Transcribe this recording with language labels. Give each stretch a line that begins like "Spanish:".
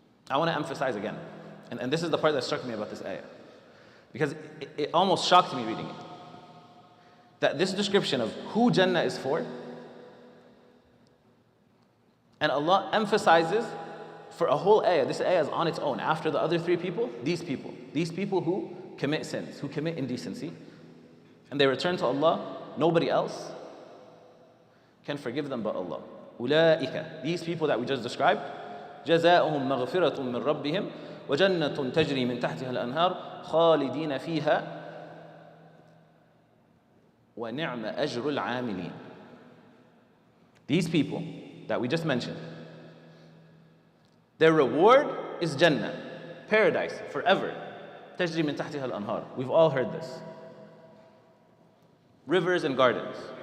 English: I want to emphasize again, and this is the part that struck me about this ayah, because it almost shocked me reading it, that this description of who Jannah is for, and Allah emphasizes for a whole ayah, this ayah is on its own, after the other three people, these people who commit sins, who commit indecency, and they return to Allah, nobody else can forgive them but Allah.
Arabic: أُولَٰئِكَ,
English: these people that we just described,
Arabic: جَزَاؤُهُمْ مَغْفِرَةٌ مِّن رَبِّهِمْ وَجَنَّةٌ تَجْرِي مِن تَحْتِهَا الْأَنْهَارُ خَالِدِينَ فِيهَا وَنِعْمَ أَجْرُ الْعَامِلِينَ.
English: These people that we just mentioned, their reward is Jannah, paradise, forever.
Arabic: تَجْرِي مِن تَحْتِهَا الْأَنْهَارُ.
English: We've all heard this. Rivers and gardens.